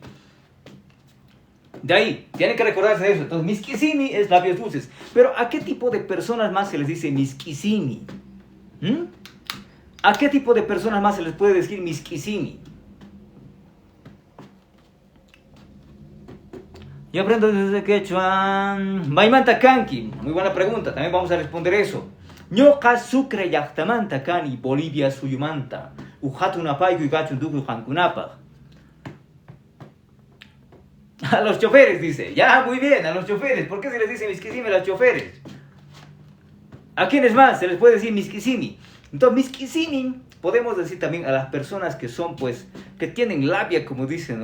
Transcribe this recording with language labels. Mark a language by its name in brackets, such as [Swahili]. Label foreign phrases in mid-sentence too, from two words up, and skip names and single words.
[Spanish] De ahí, tienen que recordarse de eso. Entonces, Miskisimi es labios dulces. Pero, ¿a qué tipo de personas más se les dice Miskisimi? ¿A qué tipo de personas más se les puede decir Miskisimi? Yo aprendo desde quechua. [Quechua] Maimanta kanki. [Spanish] Muy buena pregunta. También vamos a responder eso. [Quechua] Ñoqa sucre llaqtamanta kani Bolivia suyumanta. Ujatunapayku y gachunduku jankunapaj. [Spanish] A los choferes, dice. Ya, muy bien, a los choferes. ¿Por qué se les dice Miskisimi a los choferes? ¿A quiénes más se les puede decir Miskisimi? Entonces, Miskisimi podemos decir también a las personas que son, pues, que tienen labia, como dicen, ¿no?